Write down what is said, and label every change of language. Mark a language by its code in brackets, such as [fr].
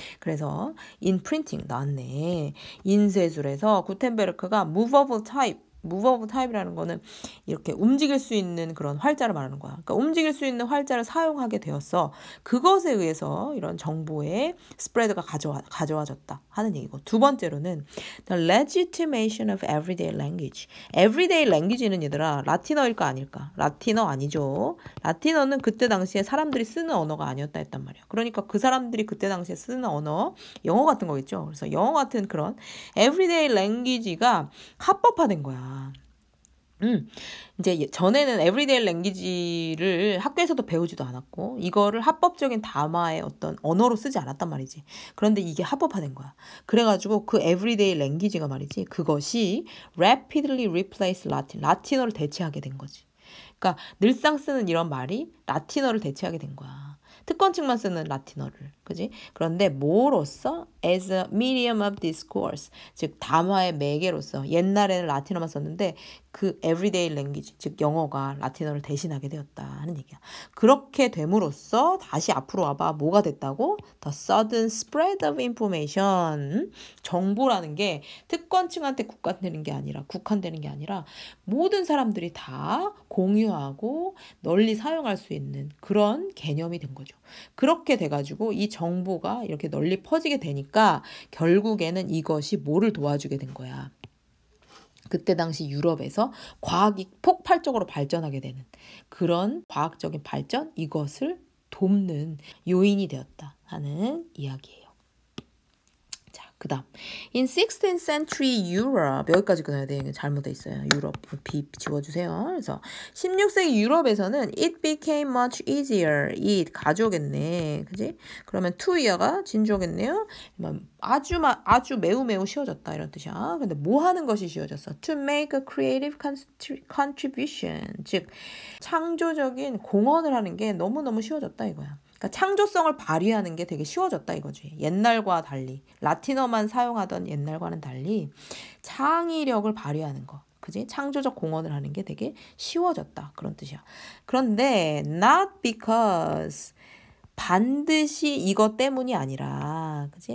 [ko] 그래서 [en] in printing [ko] 나왔네. 인쇄술에서 구텐베르크가 movable type이라는 거는 이렇게 움직일 수 있는 그런 활자를 말하는 거야. 그러니까 움직일 수 있는 활자를 사용하게 되었어. 그것에 의해서 이런 정보의 스프레드가 가져와졌다 하는 얘기고. 두 번째로는 [en] the legitimation of everyday language. [ko] everyday language는 얘들아 라틴어일까 아닐까? 라틴어 아니죠. 라틴어는 그때 당시에 사람들이 쓰는 언어가 아니었다 했단 말이야. 그러니까 그 사람들이 그때 당시에 쓰는 언어, 영어 같은 거겠죠. 그래서 영어 같은 그런 everyday language가 합법화된 거야. 이제 전에는 everyday language를 학교에서도 배우지도 않았고 이거를 합법적인 담화의 어떤 언어로 쓰지 않았단 말이지. 그런데 이게 합법화된 거야. 그래가지고 그 everyday language가 말이지 그것이 [en] rapidly replace [ko] 라틴어를 대체하게 된 거지. 그러니까 늘상 쓰는 이런 말이 라틴어를 대체하게 된 거야. 특권층만 쓰는 라틴어를, 그지? 그런데 뭐로써? [en] as a medium of discourse, [ko] 즉 담화의 매개로서. 옛날에는 라틴어만 썼는데 그 everyday language, 즉 영어가 라틴어를 대신하게 되었다 하는 얘기야. 그렇게 됨으로써 다시 앞으로 와봐. 뭐가 됐다고? [en] The sudden spread of information. [ko] 정보라는 게 특권층한테 국한되는 게 아니라 모든 사람들이 다 공유하고 널리 사용할 수 있는 그런 개념이 된 거죠. 그렇게 돼가지고 이 정보가 이렇게 널리 퍼지게 되니까 결국에는 이것이 뭐를 도와주게 된 거야. 그때 당시 유럽에서 과학이 폭발적으로 발전하게 되는 그런 과학적인 발전, 이것을 돕는 요인이 되었다 하는 이야기예요. 자, 그 다음 [en] In 16th century Europe, [ko] 여기까지 끊어야 돼. 잘못돼 있어요. 유럽 B 지워주세요. 그래서 16세기 유럽에서는 [en] it became much easier. [ko] it 가져오겠네. 그지? 그러면 to year가 진주어겠네요. 아주 매우 쉬워졌다 이런 뜻이야. 근데 뭐 하는 것이 쉬워졌어? [en] To make a creative contribution. [ko] 즉 창조적인 공헌을 하는 게 너무너무 쉬워졌다 이거야. 그러니까 창조성을 발휘하는 게 되게 쉬워졌다 이거지. 옛날과 달리 라틴어만 사용하던 옛날과는 달리 창의력을 발휘하는 거, 그지? 창조적 공헌을 하는 게 되게 쉬워졌다 그런 뜻이야. 그런데 [en] not because [ko] 반드시 이것 때문이 아니라, 그지?